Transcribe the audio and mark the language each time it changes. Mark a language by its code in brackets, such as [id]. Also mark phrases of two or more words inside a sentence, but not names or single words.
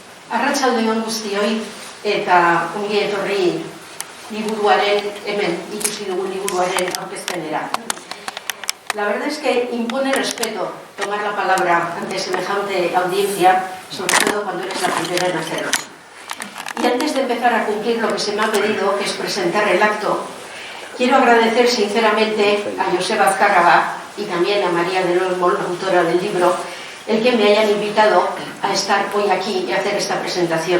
[eu] Arratsaldeon guztioi eta ongi etorri liburuaren hemen ikusi dugun liburuaren aurkezpenera. [es] La verdad es que impone respeto tomar la palabra ante semejante audiencia, sobre todo cuando eres la primera en hacerlo. Y antes de empezar a cumplir lo que se me ha pedido, que es presentar el acto, quiero agradecer sinceramente a Joseba Azcárraga y también a María del Olmo, la autora del libro, el que me hayan invitado a estar hoy aquí y hacer esta presentación.